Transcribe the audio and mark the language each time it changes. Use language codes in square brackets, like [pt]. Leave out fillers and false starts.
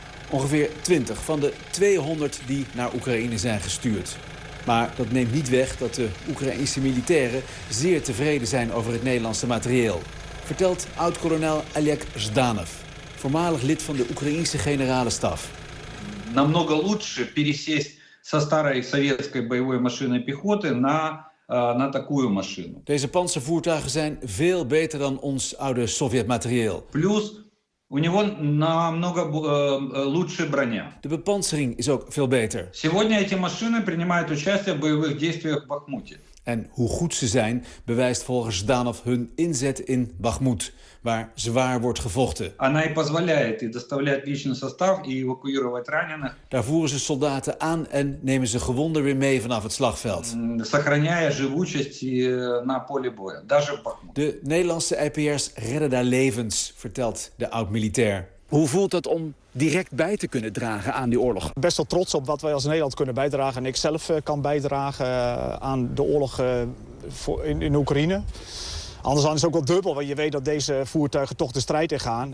[nl] Ongeveer 20 van de 200 die naar Oekraïne zijn gestuurd. Maar dat neemt niet weg dat de Oekraïnse militairen zeer tevreden zijn over het Nederlandse materieel. Vertelt oud-kolonel Alek Zdanov, voormalig lid van de Oekraïnse generale staf. [ru] Намного лучше пересесть со старой советской боевой машиной пехоты на такую машину. [nl] Deze panzervoertuigen zijn veel beter dan ons oude Sovjet-materieel. [ru] Plus, у него намного лучше броня. [nl] De bepansering is ook veel beter. [ru] Сегодня эти машины принимают участие в боевых действиях в Бахмуте. [nl] En hoe goed ze zijn, bewijst volgens Zdanov hun inzet in Bakhmut, waar zwaar wordt gevochten. [ru] Она и позволяет, и доставляет личный состав и эвакуировать раненых. [nl] Daar voeren ze soldaten aan en nemen ze gewonden weer mee vanaf het slagveld. [ru] Сохраняя живучесть на поле боя, даже в Бахмуте. [nl] De Nederlandse IPR's redden daar levens, vertelt de oud-militair. Hoe voelt het om direct bij te kunnen dragen aan die oorlog? Best wel trots op wat wij als Nederland kunnen bijdragen. En ik zelf kan bijdragen aan de oorlog in Oekraïne. Anders is het ook wel dubbel, want je weet dat deze voertuigen toch de strijd in gaan.